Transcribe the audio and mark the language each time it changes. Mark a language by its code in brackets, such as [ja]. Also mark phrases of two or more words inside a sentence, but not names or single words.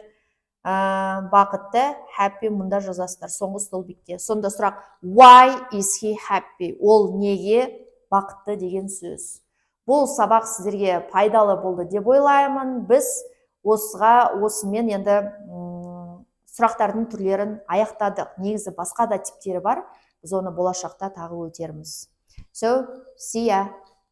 [kk] Бақытты, happy мұнда жазасыздар, соңғы столбикке. Сонда сұрақ [en] why is he happy? [kk] Ол неге бақытты деген сөз. Бұл сабақ сіздерге пайдалы болды деп ойлаймын. Біз осымен енді сұрақтардың түрлерін аяқтадық. Негізі басқа да типтері бар. Біз оны болашақта тағы өтерміз. [en] So, see ya!